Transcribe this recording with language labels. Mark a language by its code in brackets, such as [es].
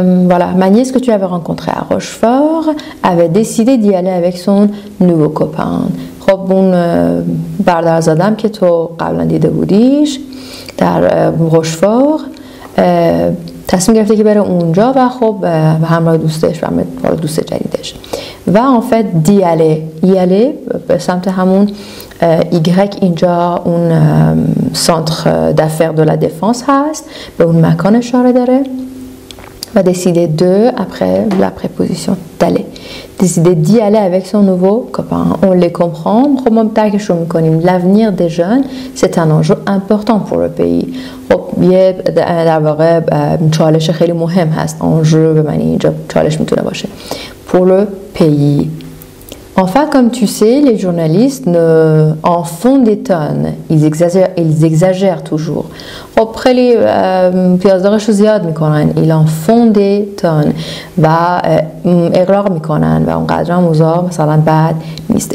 [fr] Voilà, ma nièce que tu avais rencontré à Rochefort avait décidé d'y aller avec son nouveau copain. [fa] خب اون برادرزادم که تو قبلا دیده بودیش در روشفور تصمیم گرفته که بره اونجا و خب به همراه دوستش و همراه دوست جدیدش و [fr] en fait d'y aller [fa] به سمت همون Y اینجا اون سانتر [fr] d'affaires de la défense [fa] هست، به اون مکان اشاره داره [fr] va décider de, après la préposition d'aller, décider d'y aller avec son nouveau copain. On les comprend. L'avenir des jeunes, c'est un enjeu important pour le pays. [fa] در واقع چالش خیلی مهم هست. enjeu به معنی اینجا چالش میتونه باشه. [fr] Pour le pays. Enfin, comme tu sais, les journalistes en font des tonnes. Ils exagèrent toujours. [fa] خب خیلی پیازداغش رو زیاد میکنن. [fr] Ils en font des tonnes. [fa] و اغراق میکنن و اونقدر هم اوضاع مثلا بد نیست.